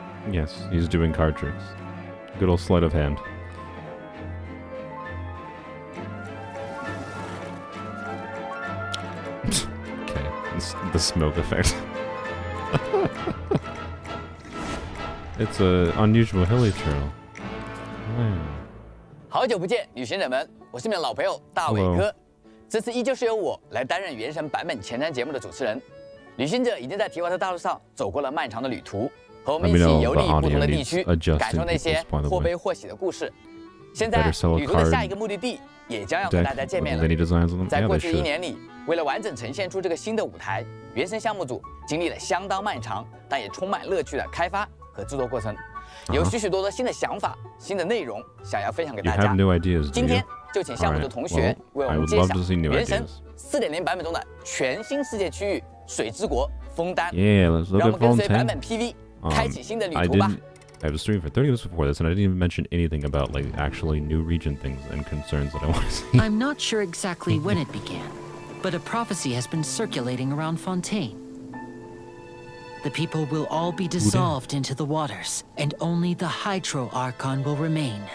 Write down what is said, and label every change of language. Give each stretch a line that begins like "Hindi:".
English: Yes, he's doing card tricks. Good old sleight of hand. Okay, the smoke effect. It's a unusual hilly trail. Wow.
Chinese: 好久不见，旅行者们，我是你们的老朋友大伟哥。这次依旧是由我来担任原神版本前瞻节目的主持人。旅行者已经在提瓦特大陆上走过了漫长的旅途，和我们一起游历不同的地区，感受那些或悲或喜的故事。现在，旅途的下一个目的地也将要和大家见面了。在过去1年里，为了完整呈现出这个新的舞台，原神项目组经历了相当漫长，但也充满乐趣的开发和制作过程。有许多的新的想法、新的内容想要分享给大家。今天就请项目组同学为我们揭晓《原神4.0》版本中的全新世界区域——水之国枫丹。让我们跟随版本 PV 开启新的旅途吧。
English: I have a stream for 30 minutes before this, and I didn't even mention anything about like actually new region things and concerns that I want to see. I'm not sure exactly when it began, but a prophecy has been circulating around Fontaine. The people will all be dissolved into the waters, and only the Hydro Archon will remain.